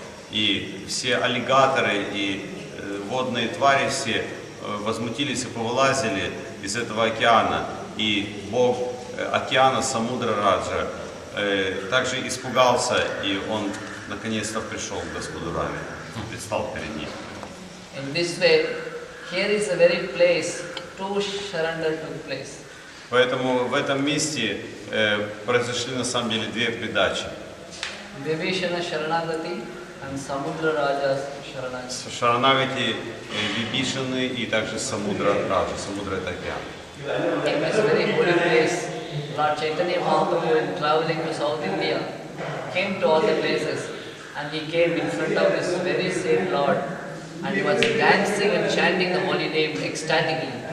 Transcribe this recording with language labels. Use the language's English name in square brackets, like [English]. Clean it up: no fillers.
[Russian] И все аллигаторы и водные твари все возмутились и повылазили из этого океана. И Бог океана Самудра Раджа также испугался, и он наконец-то пришел к Господу Раме, предстал перед ним. [English] In this way, here is the very place true surrender took place. [Russian] Поэтому в этом месте произошли на самом деле 2 передачи. [English] Vibhishana Sharanagati and Samudra Raja's Sharanagati. [Russian] Шаранагати, Вибишаны и также Самудра Раджа. Самудра это океан. [English] In this very holy place, Lord Chaitanya Mahaprabhu, when traveling to South India, came to all the places, and he came in front of his very same Lord, and he was dancing and chanting the holy name ecstatically.